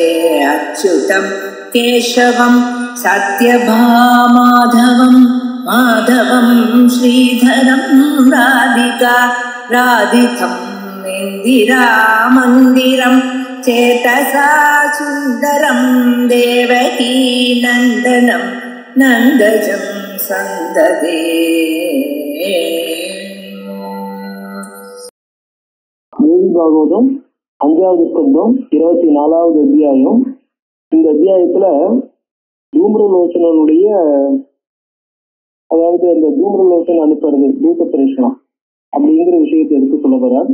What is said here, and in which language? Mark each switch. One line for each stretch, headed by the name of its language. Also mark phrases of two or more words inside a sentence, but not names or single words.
Sanskrit: अच्युतं केशवं सत्यभामाधवं माधवं श्रीधरं राधिका राधितं इन्दिरामन्दिरं चेतसा सुन्दरं देवकी नन्दनं नन्दजं सन्ददे।
Tamil: தேவி பாகவதம் 5வது ஸ்கந்தம் 24வது அத்தியாயம். இந்த அத்தியாயத்துல தூம்ரலோச்சனனுடைய, அதாவது அந்த தூம்ரலோச்சன் அனுப்புறது தூத பிரேஷனம் அப்படிங்கிற விஷயத்தை எடுத்து சொல்ல போறார்.